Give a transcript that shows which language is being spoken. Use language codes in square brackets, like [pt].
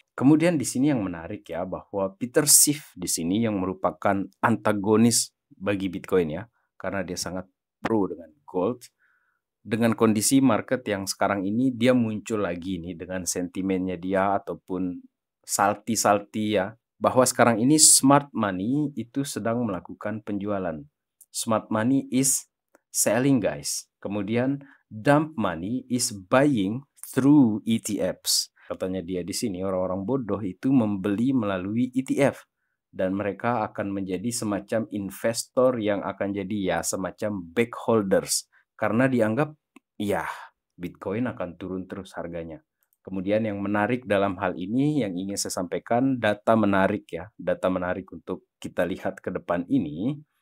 [id] Kemudian di sini yang menarik ya, bahwa Peter Schiff di sini yang merupakan antagonis bagi Bitcoin ya, karena dia sangat pro dengan gold. Dengan kondisi market yang sekarang ini dia muncul lagi nih dengan sentimennya dia ataupun salty ya, bahwa sekarang ini smart money itu sedang melakukan penjualan. [en] Smart money is selling guys. [id] Kemudian [en] dump money is buying through ETFs. [id] Katanya dia di sini orang-orang bodoh itu membeli melalui ETF dan mereka akan menjadi semacam investor yang akan jadi ya semacam backholders karena dianggap ya Bitcoin akan turun terus harganya. Kemudian yang menarik dalam hal ini yang ingin saya sampaikan, data menarik ya, data menarik untuk kita lihat ke depan ini.